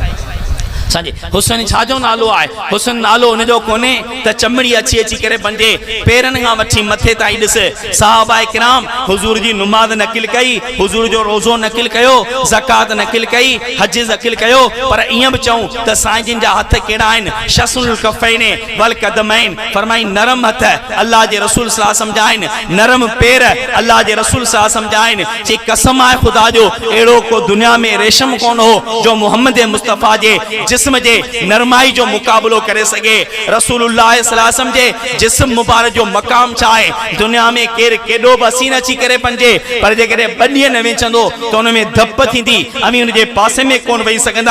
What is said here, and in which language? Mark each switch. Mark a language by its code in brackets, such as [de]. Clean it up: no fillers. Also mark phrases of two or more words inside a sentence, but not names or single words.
[sd] असांजे हुसैन छाजो नालो आहे? हुसैन नालो हुनजो कोन्हे त चमड़ी अची अची करे बंदे पेरनि खां वठी मथे ताईं ॾिस सहाबा किराम हुज़ूर जी नुमाज़ नक़िल कई, हुज़ूर जो रोज़ो नक़िल कयो, ज़कात नक़िल कई, हज नक़िल कयो, पर ईअं बि चऊं त साईं जिन जा हथ कहिड़ा आहिनि? [ar] شثن الكفين والقدمين. [sd] फरमाई नरम हथ अल्लाह जे रसूल [ar] صلى الله عليه وسلم [sd] जा आहिनि, नरम पेर अल्लाह जे रसूल [ar] صلى الله عليه وسلم [sd] जा आहिनि। चई कसम आहे ख़ुदा जो अहिड़ो को दुनिया में रेशम कोन हो जो मोहम्मद मुस्तफ़ा जे जिस्म जे नरमाई जो मुकाबलो करे सके। रसूलुल्लाह [ar] صلى الله عليه وسلم [sd] जे जिस्म मुबारक जो मकाम छा आहे? दुनिया में केर केॾो बि हसीन अची करे पंजे, पर जेकॾहिं ॿ न वेचंदो त हुन में धप थींदी, अमी हुन जे पासे में कोन वेही सघंदा।